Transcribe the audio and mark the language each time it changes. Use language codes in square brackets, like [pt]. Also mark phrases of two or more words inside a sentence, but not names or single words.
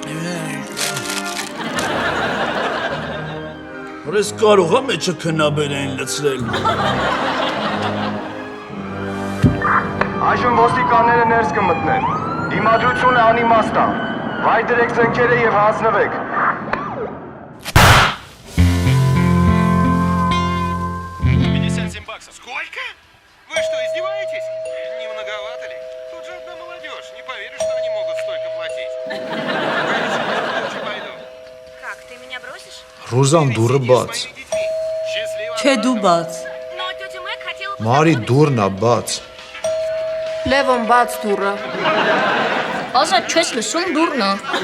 [hy] Որես կարող ա մեջը քնաբերային լցրել։ Այժմ ոստիկանները ներս կմտնեն։ Դիմադրությունը անիմաստ է։ Վայր դրեք զենքերը եւ հանձնվեք։ [ru] Сколько? Вы что, издеваетесь? Не многовато ли? Тут же одна молодежь. Не поверю, что они могут столько платить. Лучше пойду. Как, ты меня бросишь? [hy] Ռուզան դուրը բաց։ Չէ դու բաց։ [ru] Но тетя Мэг хотела... [hy] Մարի դուրն ա բաց։ Լևոն, բաց դուռը։ Ազատ չես լսում դուրն ա։